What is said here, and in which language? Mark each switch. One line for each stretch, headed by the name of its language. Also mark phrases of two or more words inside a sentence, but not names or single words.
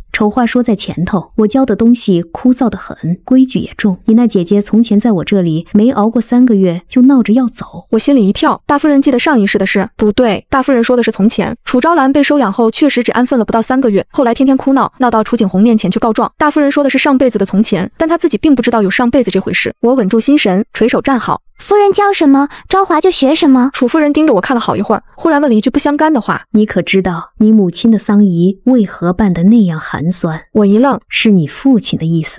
Chinese: 醜話說在前頭，我教的東西枯燥得很，規矩也重。你那姐姐從前在我這裡沒熬過3個月，就鬧着要走。我心裡一跳，大夫人記得上一世的事？不對，大夫人說的是從前。楚昭蘭被收養後，確實只安分了不到3個月，後來天天哭鬧，鬧到楚景紅面前去告狀。大夫人說的是上輩子的從前，但她自己並不知道有上輩子這回事。我穩住心神，垂手站好。夫人教什麼，昭華就學什麼。楚夫人盯着我看了好一會兒，忽然問了一句不相干的話： 你可知道你母親的喪儀為何辦得那樣寒酸？我一愣，是你父親的意思。